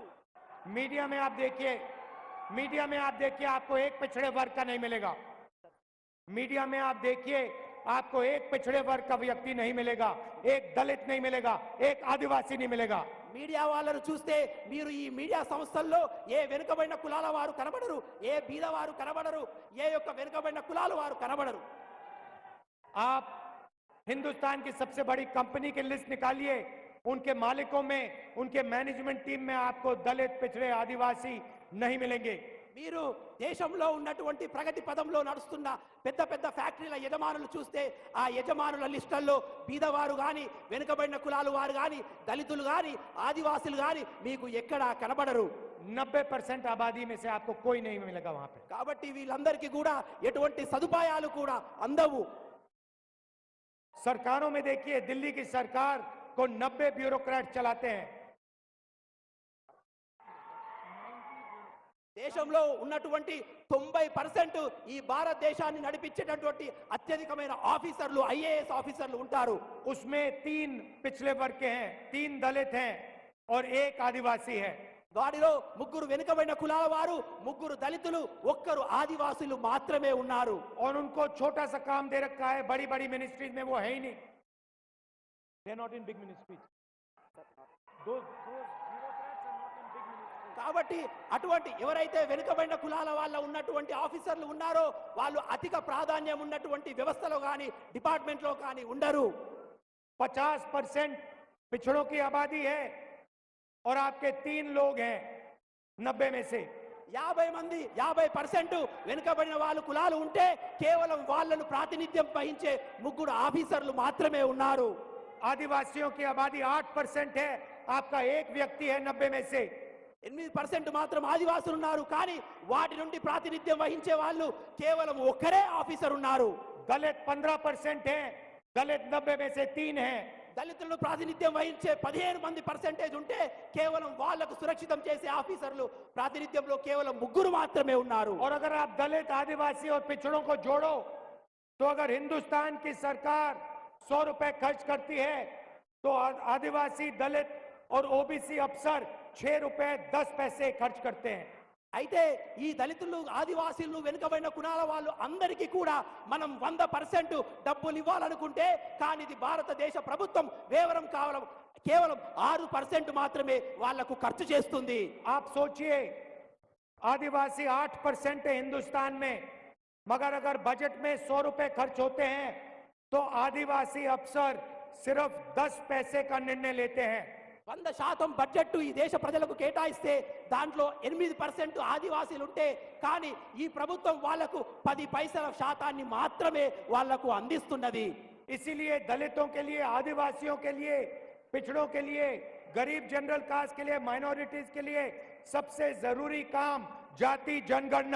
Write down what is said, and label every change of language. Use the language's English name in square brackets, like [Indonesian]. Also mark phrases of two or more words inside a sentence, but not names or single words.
[Hindi] मीडिया में आप देखिए आपको एक पिछड़े वर्ग का नहीं मिलेगा। मीडिया में आप देखिए आपको एक पिछड़े वर्ग का व्यक्ति नहीं मिलेगा, एक दलित नहीं मिलेगा, एक आदिवासी नहीं मिलेगा। [Telugu] మీడియా వాళ్ళను చూస్తే మీరు ఈ మీడియా సంస్థల్లో ఏ వెనుకబడిన కులాల వారు కనబడరు, ఏ బీదవారు కనబడరు, ఏ యొక్క వెనుకబడిన కులాల వారు కనబడరు. [Hindi] आप हिंदुस्तान की सबसे बड़ी कंपनी की लिस्ट निकालिए, उनके मालिकों में, उनके [English] management team [Hindi] में आपको दलित, पिछड़े, आदिवासी नहीं मिलेंगे। [Telugu] మీరు దేశంలో ఉన్నటువంటి ప్రగతి పదంలో నడుస్తున్న పెద్ద పెద్ద ఫ్యాక్టరీల యజమానులు చూస్తే ఆ యజమానుల లిస్టుల్లో బీదవారు గాని, వెనుకబడిన కులాలు వారు గాని, దళితులు గాని, ఆదివాసులు గాని మీకు ఎక్కడా కనబడరు. [Hindi] 90% आबादी में से आपको कोई नहीं मिलेगा वहां पे। [Telugu] కాబట్టి వీళ్ళందరికీ కూడా ఎటువంటి సదుపాయాలు కూడా అందవు. [Hindi] सरकारों में देखिए, दिल्ली की सरकार को 90 ब्यूरोक्रेट चलाते हैं। [Telugu] దేశంలో ఉన్నటువంటి 90% ఈ భారతదేశాన్ని నడిపించేటటువంటి అత్యధికమైన ఆఫీసర్లు, ఐఏఎస్ ఆఫీసర్లు ఉంటారు. [Hindi] उसमें 3 पिछले वर्ग के हैं, 3 दलित हैं और 1 आदिवासी है। [Telugu] వారిలో 3 వెనుకబడిన కులాల వారు, 3 దళితులు, 1 ఆదివాసులు మాత్రమే ఉన్నారు. [Hindi] और उनको छोटा सा काम दे रखा है, बड़ी बड़ी मिनिस्ट्रीज में वो है ही नहीं। [English] they not in big ministries. [Telugu] కాబట్టి అటువంటి ఎవరైతే వెనుకబడిన కులాల వాళ్ళ ఉన్నటువంటి ఆఫీసర్లు ఉన్నారో వాళ్ళు అధిక ప్రాధాన్యం ఉన్నటువంటి వ్యవస్థలో కానీ డిపార్ట్మెంట్లో కానీ ఉండరు. [Hindi] 50% पिछड़ों की आबादी है और आपके 3 लोग हैं 90 में से। [Telugu] 50% వెనుకబడిన వాళ్ళు కులాలు ఉంటే కేవలం వాళ్ళను ప్రాతినిధ్యం వహించే 3 ఆఫీసర్లు మాత్రమే ఉన్నారు. [Hindi] आदिवासियों की आबादी 8% है, आपका 1 व्यक्ति है 90 में से। [Telugu] 8% మాత్రం ఆదివాసులు ఉన్నారు, కానీ వాటి నుండి ప్రాతినిధ్యం వహించే వాళ్ళు కేవలం ఒక్కరే ఆఫీసర్ ఉన్నారు. [Hindi] दलित 15% है, दलित 90 में से 3 हैं। [Telugu] దళితులను ప్రాతినిధ్యం వహించే 15% ఉంటే కేవలం వాళ్లకు సురక్షితం చేసే ఆఫీసర్లు ప్రాతినిధ్యంలో కేవలం 3 మాత్రమే ఉన్నారు. [Hindi] और अगर आप दलित, आदिवासी और पिछड़ों को जोड़ो तो अगर हिंदुस्तान की सरकार 100 रुपए खर्च करती है तो आदिवासी, दलित और ओबीसी अफसर 6 रुपए 10 पैसे खर्च करते हैं। [Telugu] అయితే ఈ దళితులు, ఆదివాసీలు, వెనుకబడిన కులాల వాళ్ళు అందరికీ కూడా మనం 100% డబ్బులు ఇవ్వాలనుకుంటే కానీ ఇది భారతదేశ ప్రభుత్వం కేవలం 6% మాత్రమే వాళ్లకు ఖర్చు చేస్తుంది. [Hindi] आप सोचिए, आदिवासी 8% है हिंदुस्तान में, मगर अगर बजट में 100 रुपए खर्च होते हैं तो आदिवासी अफसर सिर्फ 10 पैसे का निर्णय लेते हैं। [Telugu] 100% బడ్జెట్ ఈ దేశ ప్రజలకు కేటాయిస్తే దాంట్లో 8% ఆదివాసీలు ఉంటే కానీ ఈ ప్రభుత్వం వాళ్లకు 10 పైసల శాతాన్ని మాత్రమే వాళ్లకు అందిస్తున్నది. [Hindi] इसीलिए दलितों के लिए, आदिवासियों के लिए, पिछड़ों के लिए, गरीब [English] general caste [Hindi] के लिए, माइनॉरिटीज के लिए सबसे जरूरी काम जाति जनगणना।